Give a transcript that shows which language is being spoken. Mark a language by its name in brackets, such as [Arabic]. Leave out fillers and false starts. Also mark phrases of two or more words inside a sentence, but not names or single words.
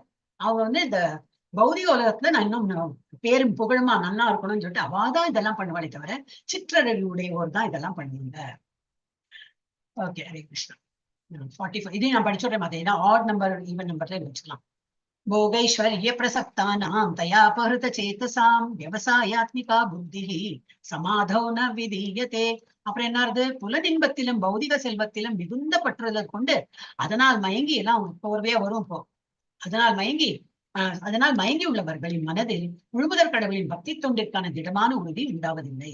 [Tamil] அவங்க வந்து இந்த பௌதிக உலகத்துல நான் இன்னும் பேரும் புகழுமா நன்னா இருக்கணும்னு சொல்லிட்டு அவாதான் இதெல்லாம் பண்ணுவாளே தவிர சிற்றறிவுடையவர் தான் இதெல்லாம் பண்ணுவீங்க. ஓகே, ஹரே கிருஷ்ணா. 45 இதையும் நான் படிச்சுடுறேன். ஏன்னா [English] odd number even numberla [Tamil] வச்சுக்கலாம். [Sanskrit] भोगैश्वर्य प्रसक्तानां तयापहृत चेतसां व्यवसायात्मिका बुद्धिः समाधौ न विधीयते. [Tamil] அப்புறம் என்ன ஆறுது? புலனின்பத்திலும் பௌதிக செல்வத்திலும் மிகுந்த பற்றுதல் கொண்டு அதனால் மயங்கி எல்லாம் போர்வையா வரும் இப்போ. அதனால் மயங்கி உள்ளவர்களின் மனதில் முழுமுதற் கடவுளின் பக்தி தொண்டிற்கான திடமான உறுதி உண்டாவதில்லை.